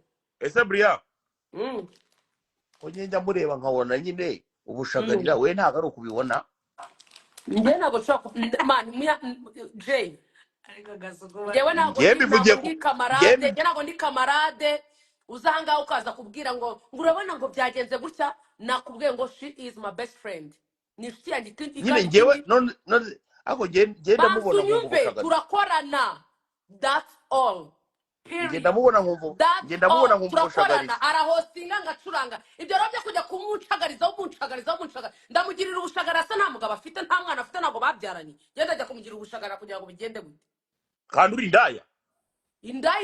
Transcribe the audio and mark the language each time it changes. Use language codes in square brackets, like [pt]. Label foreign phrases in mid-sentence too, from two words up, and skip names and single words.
[rw] ese Bria njya mureba nkabona nyine ubushagarira we ntabwo ari ukubibona njye ntabwo nshobora man Jay njyewe ntabwo ndi kamarade uzanga ukaza kubwira ngo urabona ngo byagenze gutya nakubwiye ngo [en] she is my best friend [rw] ni inshuti yanjye nyine njyewe none ako genda mubona nk'ubu turakorana [en] that's all [rw] ngenda mubona nk'ubu turakorana arahostinga ngacuranga ibyo rero byo kujya kumucagarizaho ndamugirira ubushagara asa nta mugabo afite nta mwana afite ntabwo babyaranye genda ajya kumugirira ubushagara kugira ngo bigende gute kandi uri indaya